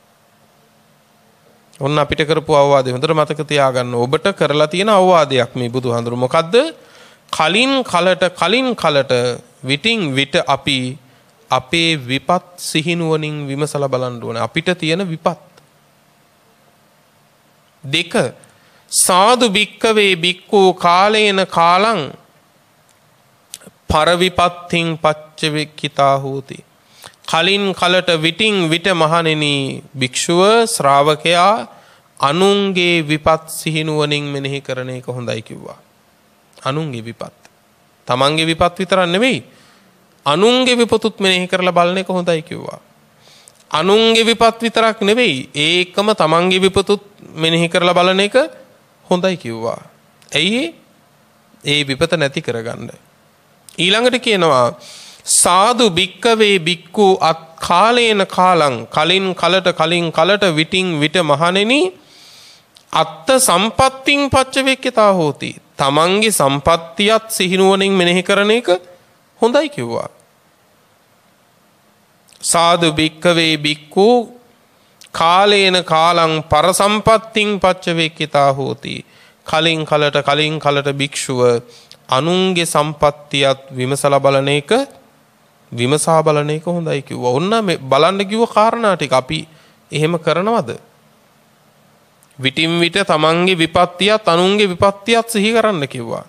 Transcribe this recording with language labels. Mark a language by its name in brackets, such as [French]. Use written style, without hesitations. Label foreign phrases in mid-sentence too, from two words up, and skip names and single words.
[Sinhala] ඔන්න අපිට කරපු අවවාදය හොඳට මතක තියාගන්න. ඔබට කරලා තියෙන අවවාදයක් මේ බුදුහාඳුරු. මොකද්ද? කලින් කලට විටින් විට අපි අපේ විපත් සිහිනුවණින් විමසලා බලන්න ඕනේ. අපිට තියෙන විපත්. [Pali] දෙක සාදු භික්කවේ භික්ඛු කාලේන කාලං පරවිපත්තිං පච්චවෙක්කිතා හෝති. [Sinhala] කලින් කලට විටින් විට මහණෙනි භික්ෂුව ශ්‍රාවකයා අනුන්ගේ විපත් සිහිනුවණින් මෙනෙහි කරන එක හොඳයි කිව්වා. අනුන්ගේ විපත්. තමන්ගේ විපත් විතරක් නෙවෙයි අනුන්ගේ විපතුත් මෙනෙහි කරලා බලන එක හොඳයි කිව්වා. අනුන්ගේ විපත් විතරක් නෙවෙයි ඒකම තමන්ගේ විපතුත් මෙනෙහි කරලා බලන එක හොඳයි කිව්වා. ඇයි ඒ විපත නැති කරගන්න. ඊළඟට කියනවා [Pali] සාදු භික්කවේ භික්ඛු අත් කාලේන කාලං [Sinhala] කලින් කලට විටින් විට මහණෙනි [Pali] අත්ත සම්පත්තිං පච්චවෙක්කිතා හෝති. [Sinhala] තමන්ගේ සම්පත්තියත් සිහිනුවණින් මෙනෙහි කරන එක හොඳයි කිව්වා. [Pali] සාදු භික්කවේ භික්ඛු කාලේන කාලං පරසම්පත්තිං පච්චවෙක්කිතා හෝති. [Sinhala] කලින් කලට භික්ෂුව අනුන්ගේ සම්පත්තියත් විමසා බලන එක හොඳයි කිව්වා. ඔන්න මේ බලන්න කිව්ව කාරණා ටික අපි එහෙම කරනවද? විටින් විට තමන්ගේ විපත්තියත් අනුන්ගේ විපත්තියත් සිහි කරන්න කිව්වා.